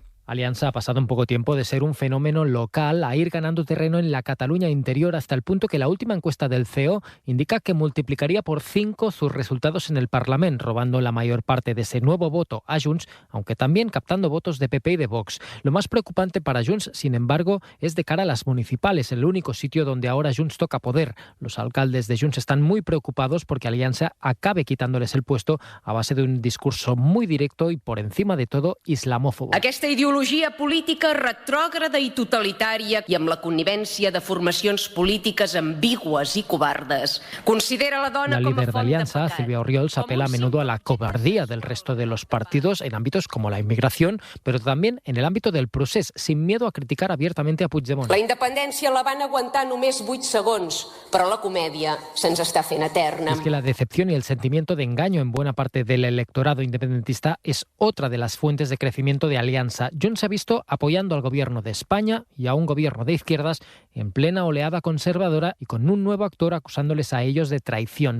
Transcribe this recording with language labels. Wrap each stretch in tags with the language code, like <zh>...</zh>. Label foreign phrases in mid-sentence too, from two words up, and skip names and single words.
<es>Aliança ha pasado en poco tiempo de ser un fenómeno local a ir ganando terreno en la Cataluña interior, hasta el punto que la última encuesta del CEO indica que multiplicaría por 5 sus resultados en el Parlament, robando la mayor parte de ese nuevo voto a Junts, aunque también captando votos de PP y de Vox. Lo más preocupante para Junts, sin embargo, es de cara a las municipales, el único sitio donde ahora Junts toca poder. Los alcaldes de Junts están muy preocupados porque Aliança acabe quitándoles el puesto a base de un discurso muy directo y, por encima de todo, islamófobo.</es> <ca>Aquesta ideologia política retrògrada i totalitària i amb la connivència de formacions polítiques ambigües i covardes considera la dona</ca> <es>como... La líder de Aliança, Silvia Oriols, apela a menudo a la cobardía del resto de los partidos en ámbitos como la inmigración, pero también en el ámbito del procés, sin miedo a criticar abiertamente a Puigdemont.</es> <ca>La independència la van aguantar només 8 segons, però la comèdia se'ns està fent eterna.</ca> <es>Es que la decepción y el sentimiento de engaño en buena parte del electorado independentista es otra de las fuentes de crecimiento de Aliança. Junts se ha visto apoyando al gobierno de España y a un gobierno de izquierdas en plena oleada conservadora y con un nuevo actor acusándoles a ellos de traición.</es>